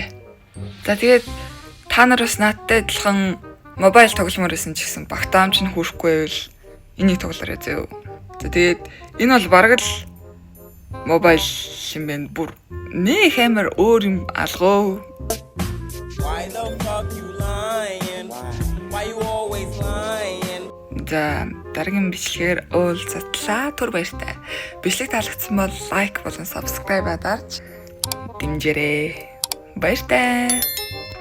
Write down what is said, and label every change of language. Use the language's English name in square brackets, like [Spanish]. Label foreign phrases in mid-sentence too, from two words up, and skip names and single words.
[Mongolian] За тэгээд та нар бас наадтай адилхан мобайл тогломоор байсан ч гэсэн багтаамж нь хүрхгүй байвал энийг тоглоорой зөө. За тэгээд энэ бол бараг л мобайл юм байна. Бүр нэг амар өөр юм алгоо. [English] Why the fuck you lying? Why you always lying? [Mongolian] За дараагийн бичлэгээр уулзтлаа. Түр баяртай. Бичлэг таалагдсан бол лайк болон subscribe дарж дэмжээрэй. Баяртай.